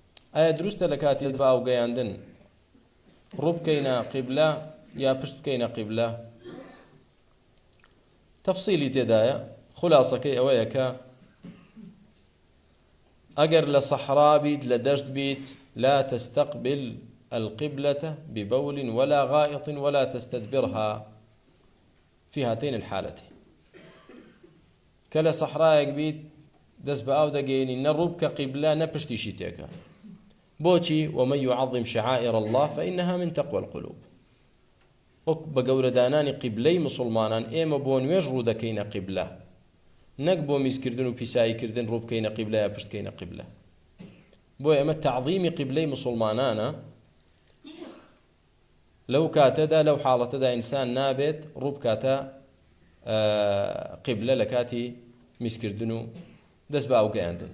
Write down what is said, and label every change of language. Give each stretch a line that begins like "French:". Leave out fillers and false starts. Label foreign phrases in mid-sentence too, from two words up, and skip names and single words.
Central Kurdish: ئایا دروستە لە کاتی باو گەیاندن ڕوو بکەینە قیبلە یا پشت بکەینە قیبلە؟ تەفسیلی تێدایە. خولاسەکەی ئەوەیە کە ئەگەر لە سەحرا بیت لە دەشت بیت
Arabic: لا تستقبل القبلة ببول ولا غائط ولا تستدبرها في هاتين الحالتين.
Central Kurdish: كلا صحراء بيت دەست بە ئاو دەگەێنی نە ڕوو بکە قیبلە نە پشتیشی تێکە. بۆچی؟
Arabic: ومن يعظم شعائر الله فإنها من تقوى القلوب.
Central Kurdish: وەک بە گەورەدانانی قیبلەی مسلمانان ئێمە بۆ نوێژ ڕوو دەکەینە قیبلە، نەک بۆ میزکردن و پیساییکردن ڕوو بکەینە قیبلە یا پشت بکەینە قیبلە. بۆ ئێمە تەعظیمی قیبلەی مسلمانانە. لەو کاتەدا لەو حاڵەتەدا ئینسان نابێت ڕوو بکاتە قیبلە لە کاتی میزکردن و دەست بە ئاوگەیاندن.